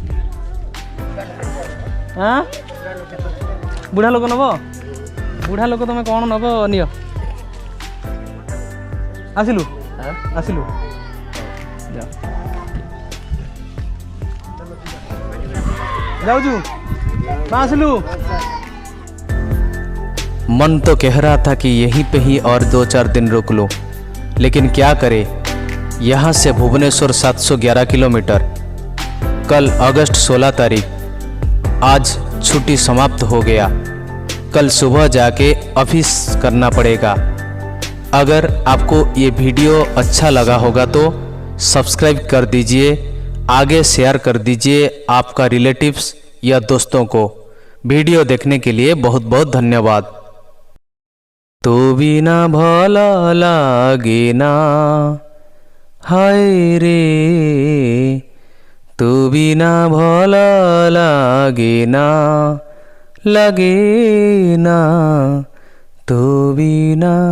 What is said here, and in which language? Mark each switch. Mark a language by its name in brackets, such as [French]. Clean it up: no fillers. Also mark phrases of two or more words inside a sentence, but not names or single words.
[Odia] ହଁ ବୁଢ଼ା ଲୋକ ନେବ ବୁଢ଼ା ଲୋକ ତମେ କ'ଣ ନେବ ନିଅ ଆସିଲୁ ଆସିଲୁ ଯାଉଛୁ ଆସିଲୁ [Hindi] मन तो कह रहा था कि यहीं पे ही और 2-4 दिन रुक लो, लेकिन क्या करे, यहाँ से भुवनेश्वर 711 किलोमीटर, कल अगस्त 16 तारीख। आज छुट्टी समाप्त हो गया, कल सुबह जाके ऑफिस करना पड़ेगा। अगर आपको ये वीडियो अच्छा लगा होगा तो सब्सक्राइब कर दीजिए, आगे शेयर कर दीजिए आपका रिलेटिव्स या दोस्तों को। वीडियो देखने के लिए बहुत बहुत धन्यवाद। [Odia] ତୁ ବିନା ଭଲ ଲାଗେ ନା, ହାୟ ରେ ତୁ ବିନା ଭଲ ଲାଗେ ନା, ତୁ ବିନା।